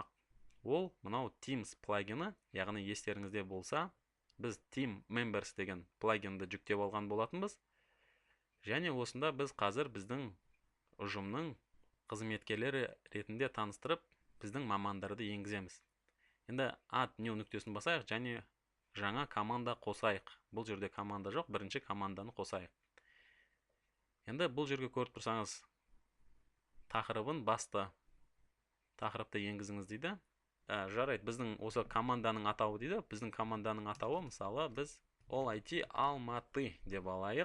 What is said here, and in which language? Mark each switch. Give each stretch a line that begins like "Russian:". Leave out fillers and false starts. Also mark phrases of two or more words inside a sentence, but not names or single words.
Kazakh: Ол мынау Teams плагині, яғни естеріңізде болса, біз Team Members деген плагинді жүктеп алған болатынбыз. Және осында біз қазір біздің ұжымның қызметкерлері ретінде таныстырып, біздің мамандарды енгіземіз. Енді
English: add new
Kazakh: нүктесін басайық және жаңа команда қосайық. Бұл жерде команда жоқ, бірінші команданы қосайық. Енді бұл жерге көріп тұрсаңыз, тақырыбын басты тақырыпты енгізіңіз дейді. Жарайды, біздің осы команданың атауы дейді. Біздің команданың атауы, мысалы, біз All IT Алматы деп алайық.